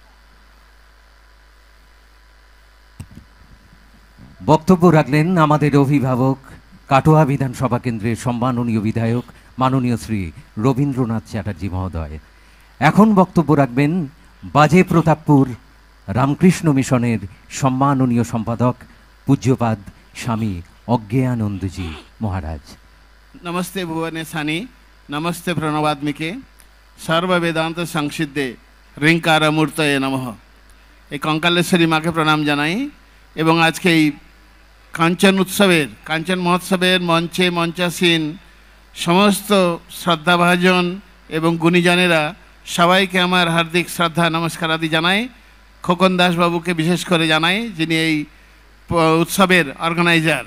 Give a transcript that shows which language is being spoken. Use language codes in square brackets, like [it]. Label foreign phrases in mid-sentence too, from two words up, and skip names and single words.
[bn] বক্তব্য রাখলেন আমাদের অভিভাবক, কাটোয়া বিধানসভা কেন্দ্রের সম্মাননীয় বিধায়ক মাননীয় শ্রী রবীন্দ্রনাথ চ্যাটার্জি মহোদয়। এখন বক্তব্য রাখবেন বাজে প্রতাপপুর রামকৃষ্ণ মিশনের সম্মাননীয় সম্পাদক পূজ্যপাদ স্বামী অজ্ঞানন্দজী মহারাজ। [sa] नमस्ते भुवनेशानी, नमस्ते प्रणवात्मिके, सर्व वेदांत संसिद्धे ऋंकार मूर्तये नमः। [bn] এই কঙ্কালেশ্বরী মাকে প্রণাম জানাই এবং আজকে এই কাঞ্চন মহোৎসবের মঞ্চে মঞ্চাসীন সমস্ত শ্রদ্ধাভাজন এবং গুণীজনেরা সবাইকে আমার হার্দিক শ্রদ্ধা নমস্কার আদি জানাই। খোকন দাস বাবুকে বিশেষ করে জানাই, যিনি এই উৎসবের অর্গানাইজার।